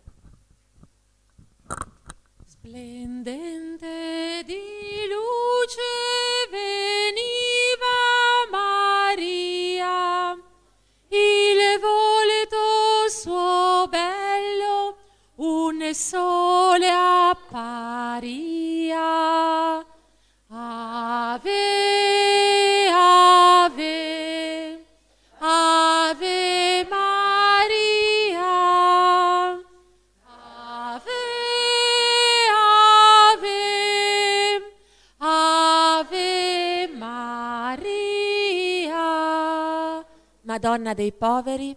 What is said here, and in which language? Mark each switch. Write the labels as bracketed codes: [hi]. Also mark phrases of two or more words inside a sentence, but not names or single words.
[it] Splendente di luce veniva Maria, il volto suo bello un sole apparia. [la] Ave, ave, ave Maria, ave, ave, ave Maria. [it] Madonna dei poveri,